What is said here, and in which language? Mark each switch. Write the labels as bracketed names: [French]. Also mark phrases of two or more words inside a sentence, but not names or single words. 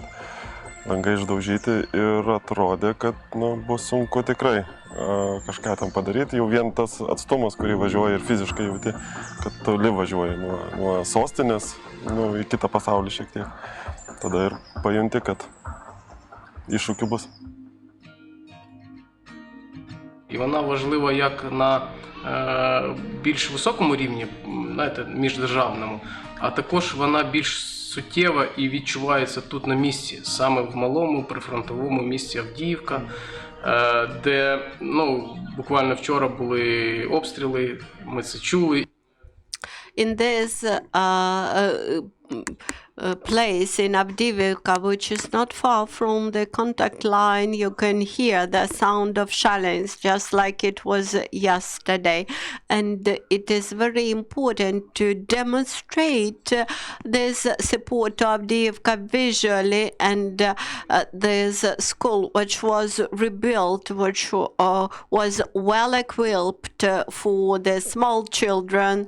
[Lithuanian] Langai išdaužyti ir atrodė, kad bus sunku tikrai kažką tam padaryti. Jau vien tas atstumas, kurį važiuoja ir fiziškai jauti, kad toli važiuoja nuo sostinės į kitą pasaulį šiek tiek. Tada ir pajunti, kad iššūkių бус. [Ukrainian] І вона важлива як на більш високому рівні, знаєте, міждержавному, а також вона більш суттєва і відчувається тут на місці, саме в малому прифронтовому місті Авдіївка, де, буквально вчора були обстріли, ми це чули. [English] In this place in Avdiivka, which is not far from the contact line, you can hear the sound of shellings just like it was yesterday. And it is very important to demonstrate this support to Avdiivka visually, and this school which was rebuilt, which was well equipped for the small children.